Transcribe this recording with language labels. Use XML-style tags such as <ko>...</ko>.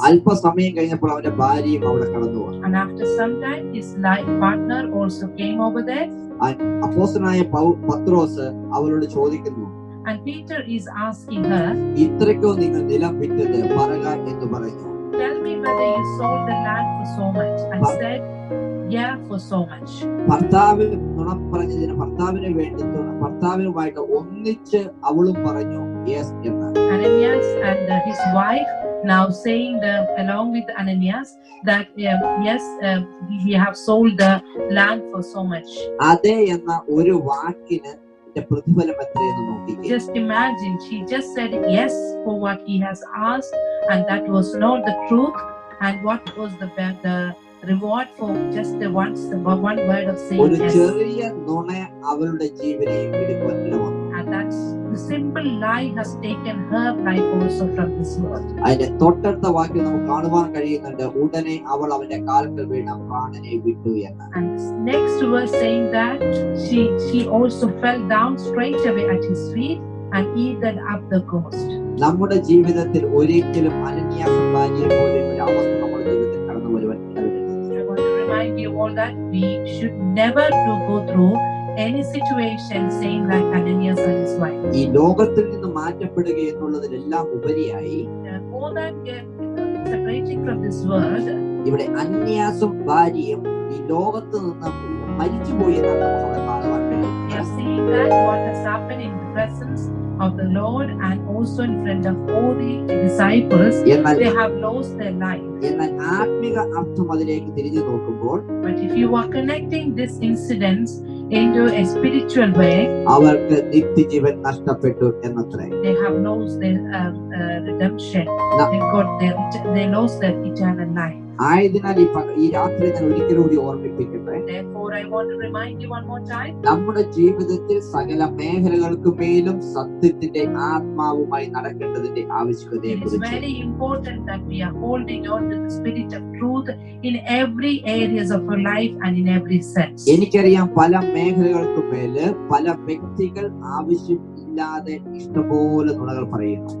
<ml>അല്പസമയം കഴിഞ്ഞപ്പോൾ അവന്റെ ഭാര്യയും അവിടെ കടന്നു വന്നു.</ml> <en>And after some time his life partner also came over there.</en> <ml>അപ്പോസ്തലനായ പത്രോസ് അവളോട് ചോദിക്കുന്നു,</ml> <en>And Peter is asking her,</en> <ml>ഇത്രയ്ക്കോ നിങ്ങൾ നിലം വിറ്റത് പറക എന്ന് പറഞ്ഞു.</ml> <en>tell me whether you sold the land for so much. And said, yeah, for so much.</en> <ml>ഭർത്താവ് നുണ പറഞ്ഞതിന് ഭർത്താവിനുമായിട്ട് ഒന്നിച്ച് അവളും പറഞ്ഞു യെസ് എന്ന്.</ml> <en>Ananias and his wife now saying along with Ananias that yes, we have sold the land for so much.</en> <ml>അതെ എന്ന ഒരു വാക്കിന് പ്രതിഫലം എത്രയെന്ന് നോക്കിക്കേ.</ml> <en>Just imagine, she just said yes for what he has asked, and that was not the truth. And what was the reward for just the one word of saying</en> <ml>ഒരു</ml> <en>yes?</en> <ml>ചെറിയ നുണ അവളുടെ ജീവനെയും എടുക്കുവാൻ ഇടവന്നു.</ml> <en>And that's the simple lie has taken her life also from this world.</en> <ml>അതിന്റെ തൊട്ടടുത്ത വാക്യം നമുക്ക് കാണുവാൻ കഴിയുന്നുണ്ട്, ഉടനെ അവൾ അവന്റെ കാൽക്കൽ വീണ പ്രാണനെ വിട്ടു എന്ന്.</ml> <en>And next verse saying that she also fell down straight away at his feet and eaten up the ghost.</en> <ml>നമ്മുടെ ജീവിതത്തിൽ ഒരിക്കലും അനന്യാസ് ഭാര്യയെ പോലെ ഒരു അവസ്ഥ നമ്മുടെ ജീവിതത്തിൽ കടന്നു വരുവാൻ ഇടവരരുത്.</ml> <en>I want to remind you all that we should never go through any situation same like Ananias and his wife.</en> <ml>ഈ ലോകത്തിൽ നിന്ന് മാറ്റപ്പെടുക എന്നുള്ളതിലെല്ലാം ഉപരിയായി</ml> <en>More than separating from this world,</en> <ml>ഇവിടെ അന്യാസും ഭാര്യയും ഈ ലോകത്ത് നിന്ന് മരിച്ചുപോയി എന്നാണ് നമുക്ക് അവിടെ കാണുവാൻ കഴിയും.</ml> <en>we are seeing that what has happened in the presence of the Lord and also in front of all the disciples, they have lost their life.</en> <ml>എന്നാൽ ആത്മിക അർത്ഥം അതിലേക്ക് തിരിഞ്ഞു നോക്കുമ്പോൾ,</ml> <en>But if you are connecting this incident into a spiritual way,</en> <ml>അവർക്ക് നിത്യജീവൻ നഷ്ടപ്പെട്ടു എന്നത്രേ.</ml> <en>they have lost their redemption. They lost their eternal life.</en> <ml>ആയതിനാൽ ഈ രാത്രി ഞാൻ ഒരിക്കലും കൂടി ഓർമ്മിപ്പിക്കട്ടെ,</ml> <en>Therefore, I want to remind you one more time.</en> <ml>നമ്മുടെ ജീവിതത്തിൽ സകല മേഖലകൾക്ക് മേലും സത്യത്തിന്റെ ആത്മാവുമായി നടക്കേണ്ടതിന്റെ ആവശ്യകതയെ</ml> <en>It is</en> <ml>കുറിച്ച്</ml> <en>very important that we are holding on to the spirit of truth in every areas of our life and in every sense.</en> <ml>എനിക്കറിയാം പല മേഖലകൾക്ക് മേല് പല വ്യക്തികൾ ആവശ്യമില്ലാതെ ഇഷ്ടംപോലെ നുണകൾ പറയുന്നു.</ml>